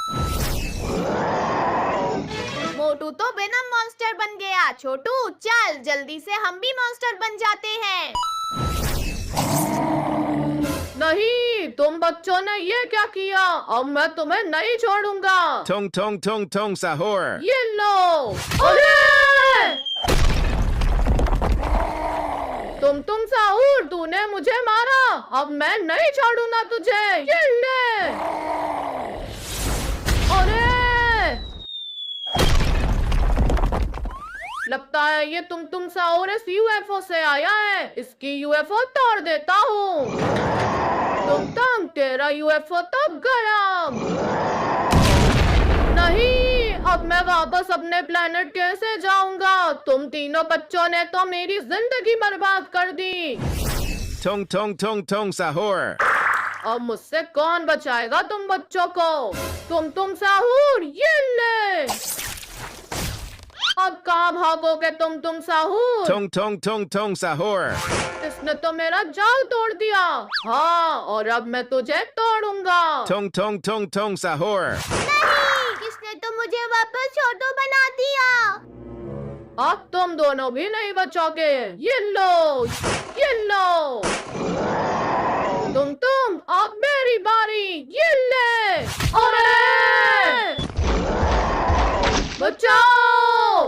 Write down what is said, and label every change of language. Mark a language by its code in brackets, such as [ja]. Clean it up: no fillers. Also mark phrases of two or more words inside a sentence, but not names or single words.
[hi] मोटू तो वेनम मॉन्स्टर बन गया। छोटू चल जल्दी से हम भी मॉन्स्टर बन जाते हैं। नहीं, तुम बच्चों ने ये क्या किया। अब मैं तुम्हें नहीं छोड़ूंगा। Tong tong tong tong sahur. ये लो। अरे तुम साहूर, तूने मुझे मारा। अब मैं नहीं छोड़ूंगा तुझे। ये ले। अरे लगता है ये तुम साहूर इस यूएफओ से आया है। इसकी यूएफओ तोड़ देता हूँ। तुम तेरा यूएफओ तो गया। नहीं, अब मैं वापस अपने प्लेनेट कैसे जाऊंगा। तुम तीनों बच्चों ने तो मेरी जिंदगी बर्बाद कर दी। Tong tong tong tong sahur. अब मुझसे कौन बचाएगा तुम बच्चों को। तुम साहूर, ये ले। अब कहाँ भागोगे तुम साहूर। Tong tong tong tong sahur. इसने तो मेरा जाल तोड़ दिया। हाँ, और अब मैं तुझे तोड़ूंगा। Tong tong tong tong sahur. नहीं, इसने तो मुझे वापस छोटू बना दिया। अब तुम दोनों भी नहीं बचोगे। ये लो, ये लो। तुम अब मेरी बारी। ये ले। अरे बचाओ।